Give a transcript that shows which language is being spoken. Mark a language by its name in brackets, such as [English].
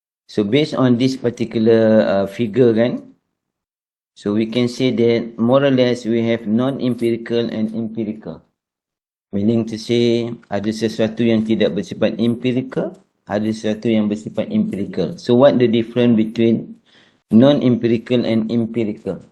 [English] So, based on this particular figure kan, so we can say that more or less we have non-empirical and empirical. Meaning to say, [Malay] ada sesuatu yang tidak bersifat empirical, ada sesuatu yang bersifat empirical. [English] So, what the difference between non-empirical and empirical?